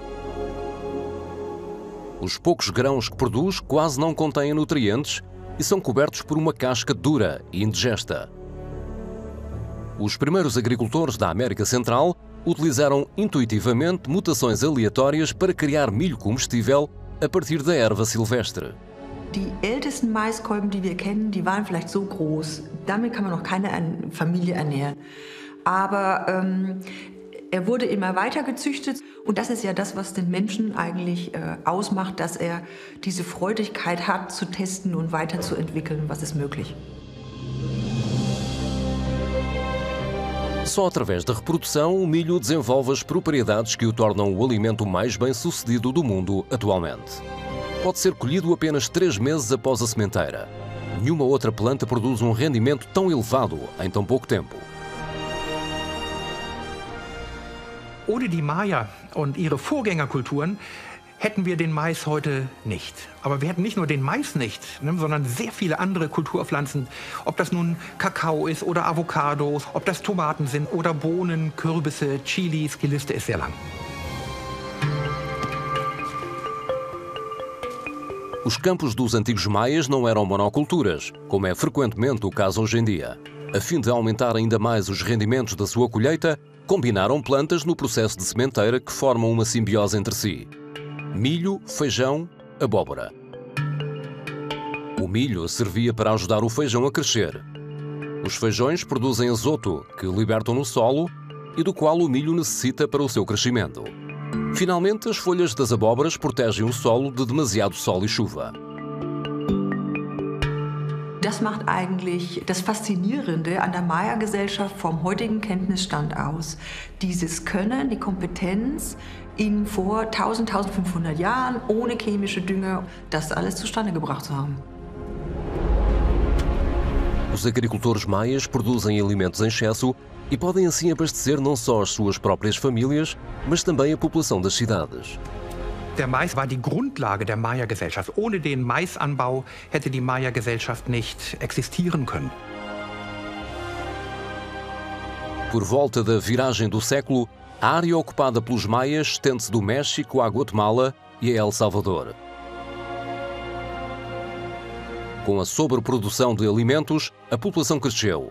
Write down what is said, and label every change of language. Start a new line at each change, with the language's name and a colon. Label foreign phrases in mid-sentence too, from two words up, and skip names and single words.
Portuguese: Os poucos grãos que produz quase não contêm nutrientes e são cobertos por uma casca dura e indigesta. Os primeiros agricultores da América Central utilizaram intuitivamente mutações aleatórias para criar milho comestível a partir da erva silvestre.
German: Die ältesten Maiskolben, die wir kennen, die waren vielleicht so groß. Damit kann man noch keine Familie ernähren. Aber er wurde immer weiter gezüchtet. Und das ist ja das, was den Menschen eigentlich ausmacht, dass er diese Freudigkeit hat, zu testen und weiterzuentwickeln, was ist möglich.
Portuguese: Só através da reprodução, o milho desenvolve as propriedades que o tornam o alimento mais bem-sucedido do mundo atualmente. Pode ser colhido apenas 3 meses após a sementeira. Nenhuma outra planta produz um rendimento tão elevado em tão pouco tempo.
German: Ohne die Maya und ihre Vorgängerkulturen hätten wir den Mais heute nicht. Aber wir hätten nicht nur den Mais nicht, sondern sehr viele andere Kulturpflanzen. Ob das nun Kakao ist oder Avocados, ob das Tomaten sind oder Bohnen, Kürbisse, Chilis, die Liste ist sehr lang.
Portuguese: Os campos dos antigos maias não eram monoculturas, como é frequentemente o caso hoje em dia. A fim de aumentar ainda mais os rendimentos da sua colheita, combinaram plantas no processo de sementeira que formam uma simbiose entre si. Milho, feijão, abóbora. O milho servia para ajudar o feijão a crescer. Os feijões produzem azoto, que libertam no solo e do qual o milho necessita para o seu crescimento. Finalmente, as folhas das abóboras protegem o solo de demasiado sol e chuva.
German: Das macht eigentlich das Faszinierende an der Maya-Gesellschaft vom heutigen Kenntnisstand aus. Dieses Können, die Kompetenz, ihnen vor 1000, 1500 Jahren ohne chemische Dünger das alles zustande gebracht zu haben.
Portuguese: Os agricultores maias produzem alimentos em excesso e podem assim abastecer não só as suas próprias famílias, mas também a população das cidades.
German: Der Mais war die Grundlage der Maya-Gesellschaft. Ohne den Maisanbau hätte die Maya-Gesellschaft nicht existieren können.
Portuguese: Por volta da viragem do século, a área ocupada pelos maias estende-se do México à Guatemala e a El Salvador. Com a sobreprodução de alimentos, a população cresceu.